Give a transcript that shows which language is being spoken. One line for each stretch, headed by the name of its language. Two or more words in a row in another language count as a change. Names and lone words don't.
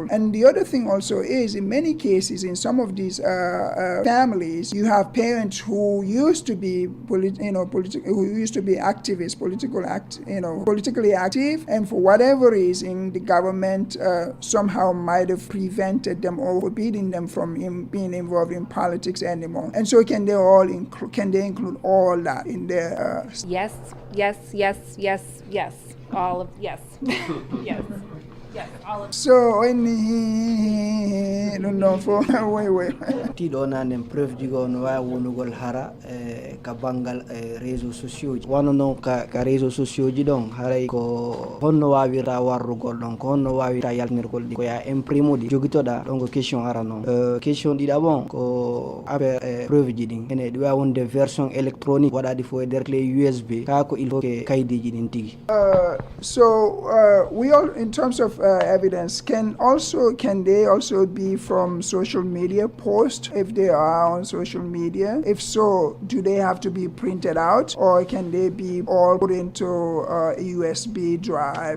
English: And the other thing also is, in many cases, in some of these families, you have parents who used to be, who used to be activists, politically active, and for whatever reason, the government somehow might have prevented them or forbidding them from being involved in politics anymore. And so, can they include all that in their? Yes. All of yes. Yes. Yes, all of So non for way.
Fula: Tiɗo nanen preuve jigo no wawi wonugol hara ka banggal
French: réseaux sociaux
Fula: ji wano noon ka
French: réseaux sociaux
Fula: ji ɗon haray ko honno wawirta warrugol ɗon ko honno wawirta yaltinirgol ɗi ko ya imprime uɗi jogitoɗa ɗon ko question ara noon question ɗiɗaɓon ko affaire preuve ji ɗin ene ɗi wawi wonde
French: version électronique
Fula: waɗaɗi fo e nder
French: clé USB
Fula: ka ko
French: il faut
Fula: ke kaydiji ɗin tigui
English: so we all in terms of evidence can they also be from social media posts if they are on social media? If so, do they have to be printed out or can they be all put into a USB drive?